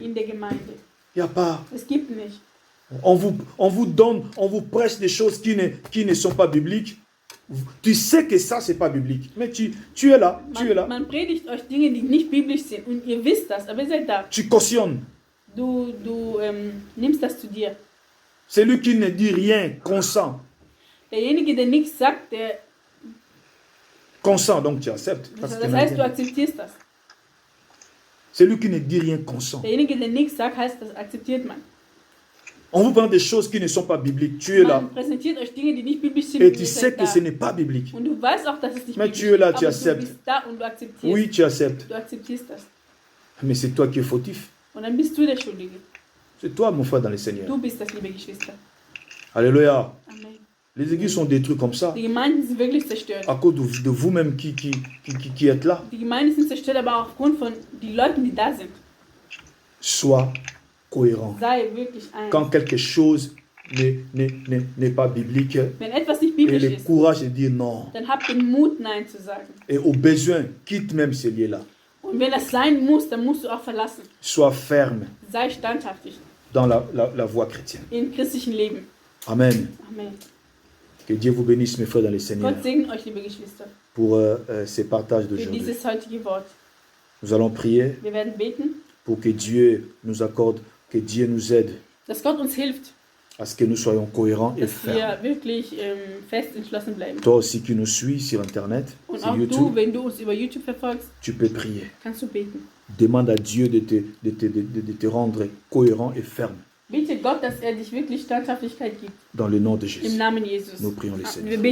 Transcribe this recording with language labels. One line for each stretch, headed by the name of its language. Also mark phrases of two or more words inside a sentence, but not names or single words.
German: in der Gemeinde.
French: Il n'y a pas.
German: Es gibt nicht.
French: On vous donne, on vous prêche des choses qui ne sont pas bibliques. Tu sais que ça, c'est pas biblique. Mais tu es là, tu es là.
German: Man predigt euch Dinge, die nicht biblisch sind. Und ihr wisst das, aber ihr seid da.
French: Tu cautionnes.
German: Du nimmst das zu dir.
French: Celui qui ne dit rien consent.
German: Derjenige, der nichts sagt, der,
French: Consent, donc tu acceptes. Parce que
German: das heißt, du akzeptierst das.
French: celui qui ne dit rien consent.
German: Derjenige, der nichts sagt, heißt, das akzeptiert man.
French: On vous prend des choses qui ne sont pas bibliques. Tu es là.
German: Man präsentiert euch Dinge, die nicht biblisch sind.
French: Et
German: und
French: tu
German: ihr
French: sais
German: seid
French: que
German: da.
French: ce n'est pas biblique.
German: Und du weißt auch, dass es nicht
French: Mais
German: biblisch
French: tu es là,
German: ist,
French: tu
German: aber
French: acceptes.
German: du bist da und du akzeptierst.
French: Oui, tu acceptes.
German: Du akzeptierst das.
French: Mais c'est toi qui es fautif.
German: Und dann bist du der Schuldige.
French: C'est toi, mon frère, dans le Seigneur.
German: Du bist das, liebe Geschwister.
French: Alléluia. Amen. Les églises sont détruites comme ça.
German: Die Gemeinden sind wirklich zerstört.
French: À cause de vous-même qui êtes là.
German: Die Gemeinden sind zerstört, aber auch aufgrund von den Leuten, die da sind.
French: Sois cohérent.
German: Sei wirklich eins.
French: Quand quelque chose n'est pas biblique,
German: Wenn etwas nicht
French: et
German: biblisch
French: le
German: ist,
French: courage de dire non.
German: dann habt den Mut, Nein zu sagen.
French: Et au besoin, quitte même ces lieux-là.
German: Und wenn das sein muss, dann musst du auch verlassen.
French: Sois ferme
German: Sei standhaftig
French: dans la voie chrétienne.
German: im christlichen Leben.
French: Amen.
German: Amen.
French: Que Dieu vous bénisse, mes frères, dans le Seigneur,
German: Gott segne euch, liebe Geschwister,
French: pour ces partages
German: für
French: d'aujourd'hui.
German: dieses heutige Wort.
French: Nous allons prier
German: Wir werden beten,
French: pour que Dieu nous accorde, que Dieu nous aide
German: dass Gott uns hilft,
French: à ce que nous soyons cohérents et
German: dass
French: fermes.
German: wir wirklich fest entschlossen bleiben.
French: Toi aussi qui nous suis sur Internet,
German: Und
French: sur
German: auch du,
French: YouTube,
German: wenn du uns über YouTube verfolgst,
French: tu peux prier.
German: kannst du beten.
French: Demande à Dieu de te rendre cohérent et ferme
German: Bitte Gott, dass er dich wirklich Standhaftigkeit gibt.
French: dans le nom de
German: Im
French: Jésus.
German: Namen Jesus.
French: Nous prions le Seigneur.
German: Wir beten.